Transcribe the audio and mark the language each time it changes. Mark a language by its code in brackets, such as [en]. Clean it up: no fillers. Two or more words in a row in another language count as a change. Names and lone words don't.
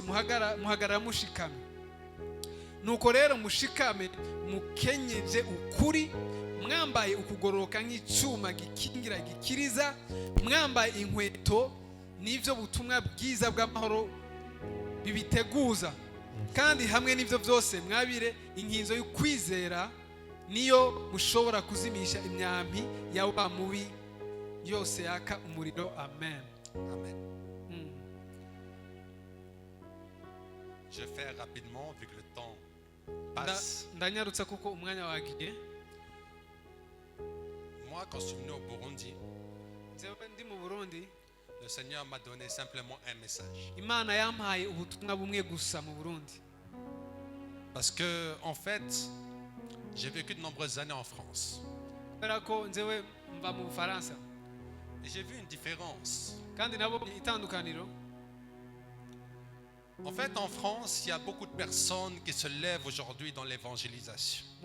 [rn] muhagarara mushikame nuko rero mushikame mukenyeje ukuri mwambaye ukugororoka nk'icuma gikingira gikiriza mwambaye inkweto n'ivyo butumwa bwiza bw'amahoro bibiteguza kandi hamwe n'ivyo byose mwabire inkinzo y'ukwizera niyo mushobora kuzimisha imyambi ya wa mubi yose yaka umuriro. Amen. Amen. [fr] Je fais rapidement vu que le temps passe. [rn] Ndanyarutsa kuko umwanya wagiye. [fr] Moi, quand je suis venu au Burundi, [rn] ndi mu Burundi, [fr] le Seigneur m'a donné simplement un message. [rn] Imana yampaye ubutumwa bumwe gusa mu Burundi. [fr] Parce que, en fait, j'ai vécu de nombreuses années en France. Et j'ai vu une différence. En fait, en France, il y a beaucoup de personnes qui se lèvent aujourd'hui dans l'évangélisation.